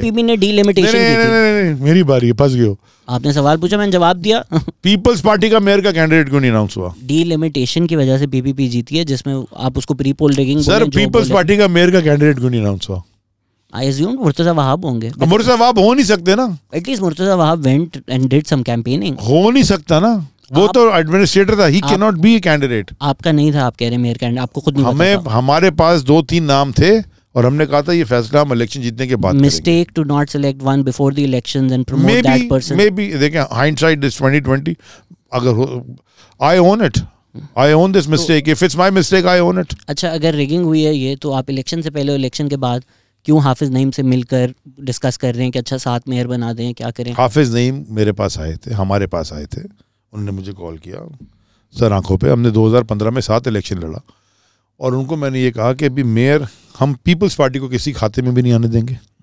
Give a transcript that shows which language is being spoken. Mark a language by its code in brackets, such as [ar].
[ur] پی پی پی نے D limitation کی تھی. میری باری ہے, پھنس گئے ہو. آپ نے سوال پوچھا, میں نے جواب دیا. پیپلز پارٹی کا میئر کا کینڈیڈیٹ کیوں نہیں اناؤنس ہوا؟ ڈی لمیٹیشن کی وجہ سے پی پی پی جیتی ہے, جس میں آپ اس کو پری پول ریگنگ. سر پیپلز پارٹی کا میئر کا کینڈیڈیٹ کیوں نہیں اناؤنس ہوا؟ [en] I assumed [ur] مرتضیٰ وہاب ہوں گے. مرتضیٰ وہاب ہو نہیں سکتے نا. [en] At least Murtaza Wahab went and did some campaigning. [ur] ہو نہیں سکتا نا, وہ تو ایڈمنسٹریٹر تھا, [en] he cannot be a candidate. [ur] آپ کا نہیں تھا, آپ کہہ رہے میئر کینڈیڈیٹ, آپ کو خود نہیں پتا تھا. ہمارے پاس 2-3 نام تھے اور ہم نے کہا تھا یہ فیصلہ ہم الیکشن جیتنے کے بعد کریں گے. [en] Mistake to not select one before the elections and promote that person. Maybe دیکھیں hindsight is 2020. اگر I own it. I own this mistake. If it's my mistake, I own it. [ur] اچھا, اگر ریگنگ ہوئی ہے یہ, تو آپ الیکشن سے پہلے الیکشن کے بعد کیوں حافظ نعیم سے مل کر ڈسکس کر رہے ہیں کہ اچھا ساتھ میئر بنا دیں, کیا کریں؟ حافظ نعیم میرے پاس آئے تھے, ہمارے پاس آئے تھے, انہوں نے مجھے کال کیا سر آنکھوں پہ. ہم نے 2015 میں 7 الیکشن لڑا, اور ان کو میں نے یہ کہا کہ ابھی میئر ہم پیپلز پارٹی کو کسی کھاتے میں بھی نہیں آنے دیں گے.